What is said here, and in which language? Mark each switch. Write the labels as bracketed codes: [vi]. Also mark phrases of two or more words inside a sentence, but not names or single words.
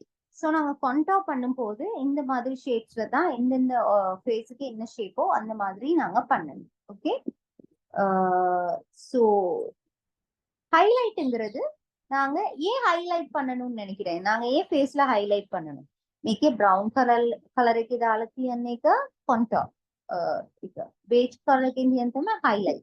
[ta] ஸோ நாங்க contour பண்ணும்போது இந்த மாதிரி ஷேப்ஸ்ல தான் எந்தெந்த ஃபேஸுக்கு என்ன ஷேப்போ அந்த மாதிரி நாங்க பண்ணணும். ஓகே, ஸோ ஹைலைட்ங்கிறது நாங்க ஏன் ஹைலைட் பண்ணணும்னு நினைக்கிறேன், நாங்க ஏன் ஃபேஸ்ல ஹைலைட் பண்ணணும். [si] මේකේ [en] brown colour [si] එකේ දාලා තියෙන එක contour එක [en] beige colour [si] එකෙන් තියෙන තමයි highlight.